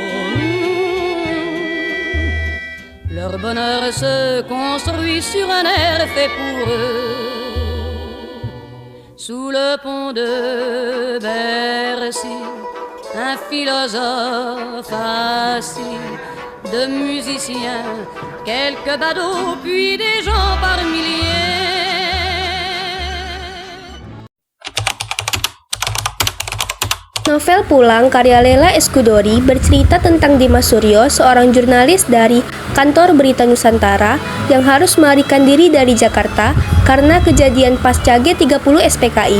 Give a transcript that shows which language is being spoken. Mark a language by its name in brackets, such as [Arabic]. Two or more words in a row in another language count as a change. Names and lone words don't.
[French] Leur bonheur se construit sur un air fait pour eux. Sous le pont de Bercy, un philosophe assis, de musiciens, quelques badauds, puis des gens par milliers. [Indonesian] Novel Pulang karya Leila Eskudori bercerita tentang Dimas Suryo, seorang jurnalis dari kantor berita Nusantara yang harus melarikan diri dari Jakarta karena kejadian pasca G30 SPKI.